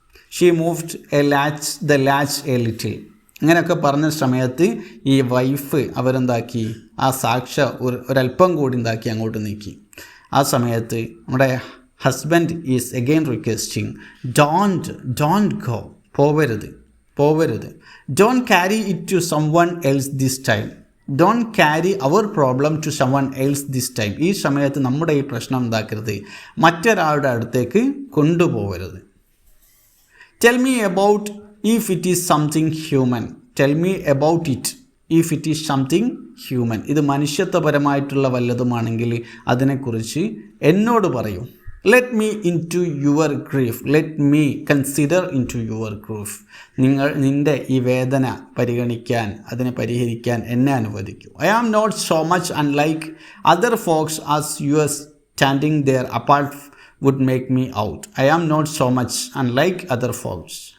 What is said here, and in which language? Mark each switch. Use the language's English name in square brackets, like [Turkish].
[English] She moved the latch a little. [Malayalam] അങ്ങനെയൊക്കെ പറഞ്ഞ സമയത്ത് ഈ വൈഫ് അവരെന്താക്കി, ആ സാക്ഷ ഒരല്പം കൂടി എന്താക്കി അങ്ങോട്ട് നീക്കി. ആ സമയത്ത് നമ്മുടെ husband [English] is again requesting, don't go, [Malayalam] പോവരുത്. [English] Don't carry it to someone else this time. Don't carry our problem to someone else this time. [Malayalam] ഈ സമയത്ത് നമ്മുടെ ഈ പ്രശ്നം എന്താക്കരുത്, മറ്റൊരാളുടെ അടുത്തേക്ക് കൊണ്ടുപോകരുത്. [English] Tell me about if it is something human. Tell me about it if it is something human. [Malayalam] ഇത് മനുഷ്യത്വപരമായിട്ടുള്ള വല്ലതുമാണെങ്കിൽ അതിനെക്കുറിച്ച് എന്നോട് പറയൂ. [English] Let me into your grief. Let me consider into your grief. [Malayalam] നിൻ്റെ ഈ വേദന പരിഗണിക്കാൻ, അതിനെ പരിഹരിക്കാൻ എന്നെ അനുവദിക്കൂ. [English] I am not so much unlike other folks as you are standing there apart would make me out. I am not so much unlike other folks.